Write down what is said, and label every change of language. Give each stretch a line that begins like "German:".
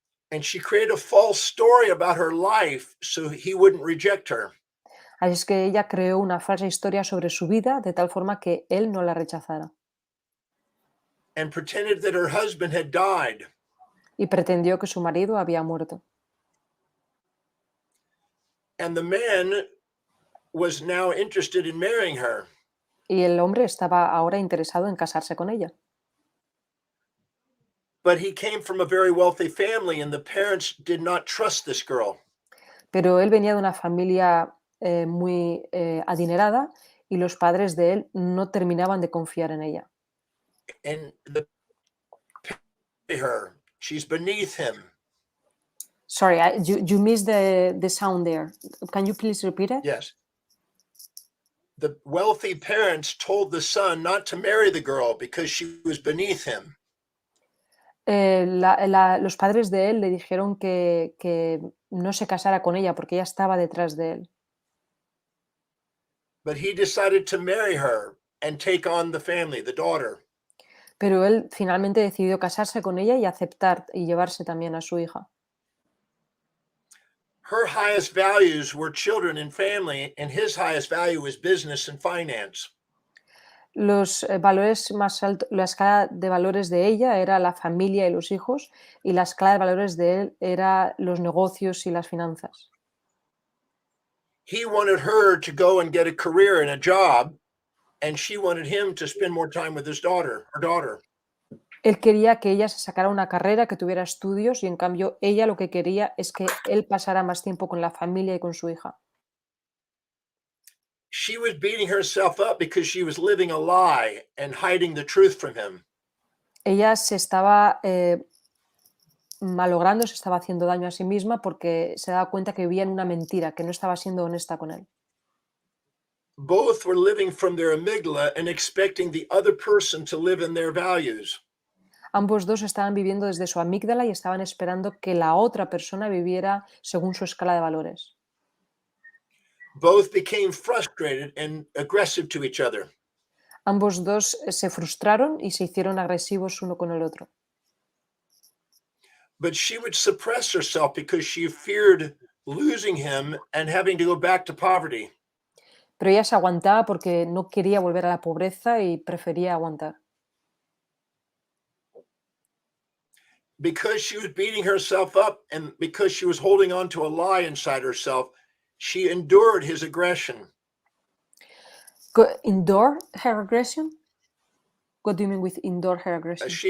English: And she created a false story about her life so he wouldn't reject her.
Spanish: Así es que ella creó una falsa historia sobre su vida de tal forma que él no la rechazara.
English: And pretended that her husband had died.
Spanish: Y pretendió que su marido había muerto.
English: And the man was now interested in marrying her.
Spanish: Y el hombre estaba ahora interesado en casarse con ella.
English: But he came from a very wealthy family and the parents did not trust this girl.
Spanish: Pero él venía de una familia muy adinerada y los padres de él no terminaban de confiar en ella.
English: And her, she's beneath him. Sorry, you missed the sound there. Can you please repeat it? Yes. The wealthy parents told the son not to marry the girl because she was beneath him.
Spanish: Los padres de él le dijeron que no se casara con ella porque ella estaba detrás de él.
English: But he decided to marry her and take on the family, the daughter.
Spanish: Pero él finalmente decidió casarse con ella y aceptar y llevarse también a su hija.
English: Her highest values were children and family, and his highest value was business and finance.
Spanish: Los valores más altos, la escala de valores de ella era la familia y los hijos, y la escala de valores de él era los negocios y las finanzas.
English: He wanted her to go and get a career and a job, and she wanted him to spend more time with his daughter, her daughter.
Spanish: Él quería que ella se sacara una carrera, que tuviera estudios, y en cambio ella lo que quería es que él pasara más tiempo con la familia y con su hija.
English: She was beating herself up because she was living a lie and hiding the truth from him.
Spanish: Ella se estaba malogrando, se estaba haciendo daño a sí misma porque se daba cuenta que vivía en una mentira, que no estaba siendo honesta con él.
English: Both were living from their amygdala and expecting the other person to live in their values.
Spanish: Ambos dos estaban viviendo desde su amígdala y estaban esperando que la otra persona viviera según su escala de valores.
English: Both became frustrated and aggressive to each other.
Spanish: Ambos dos se frustraron y se hicieron agresivos uno con el otro.
English: But she would suppress herself because she feared losing him and having to go back to poverty.
Spanish: Pero ella se aguantaba porque no quería volver a la pobreza y prefería aguantar.
English: Because she was beating herself up and because she was holding on to a lie inside herself, she endured his aggression. Endure her aggression? What do you mean with endure her aggression?